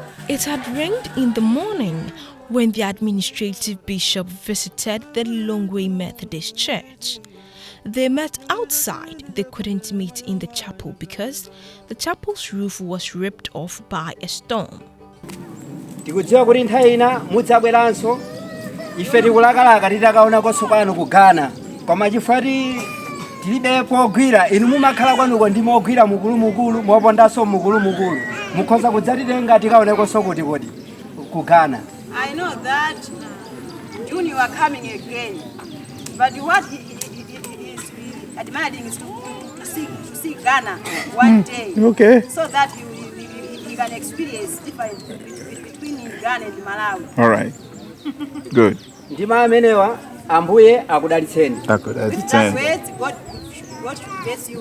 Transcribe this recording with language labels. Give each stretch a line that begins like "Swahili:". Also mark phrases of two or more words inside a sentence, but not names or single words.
English: It had rained in the morning when the administrative bishop visited the Malawi Methodist Church. They met outside. They couldn't meet in the chapel because the chapel's roof was ripped off by a storm.
Nyanja: Tikudziwa kuti nthawi ina mudzabweranso ife tikulakalaka titakaona kwanu kugana koma chifukwa tilibe pogwira inu mumakhala kwanuko ndi mogwira mukulu mopondanso mukulu mukhoza kudzatitenga tikaonekonso kuti kodi kugana.
English: I know that June you are coming again, but what he is admiring is to see Ghana one day. Okay. So that you can experience difference between Ghana and Malawi. All right. Good.
Nyanja: Ndima amenewa ambuye akudalitseni.
English: With that word, God should bless you.